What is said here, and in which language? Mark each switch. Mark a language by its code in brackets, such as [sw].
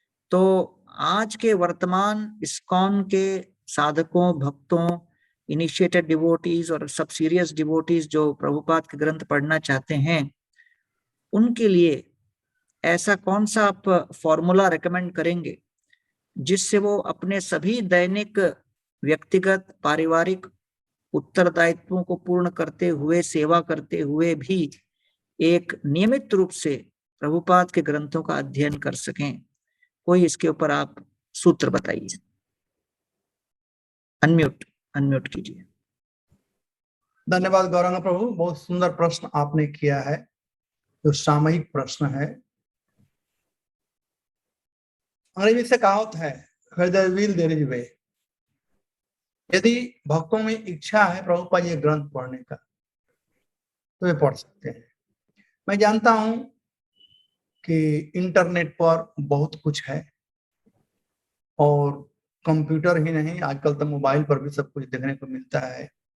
[hi] तो आज के वर्तमान इस्कॉन के साधकों, भक्तों, इनिशिएटेड डिवोटीज और सब सीरियस डिवोटीज जो प्रभुपाद के ग्रंथ पढ़ना चाहते हैं, उनके लिए ऐसा कौन सा आप फॉर्मूला रेकमेंड करेंगे जिससे वो अपने सभी दैनिक व्यक्तिगत पारिवारिक उत्तरदायित्वों को पूर्ण करते हुए, सेवा करते हुए भी एक नियमित रूप से प्रभुपाद के ग्रंथों का अध्ययन कर सकें? कोई इसके ऊपर आप सूत्र बताइए। अनम्यूट कीजिए। धन्यवाद गौरंग प्रभु, बहुत सुंदर प्रश्न आपने किया है, जो सामयिक प्रश्न है। अंग्रेजी से कहावत है, [en] where there is will there is way। [hi] यदि भक्तों में इच्छा है प्रभुपाद ये ग्रंथ पढ़ने का तो वे पढ़ सकते हैं। मैं जानता हूं कि इंटरनेट पर बहुत कुछ है, और कंप्यूटर ही नहीं, आजकल तो मोबाइल पर भी सब कुछ देखने को मिलता है।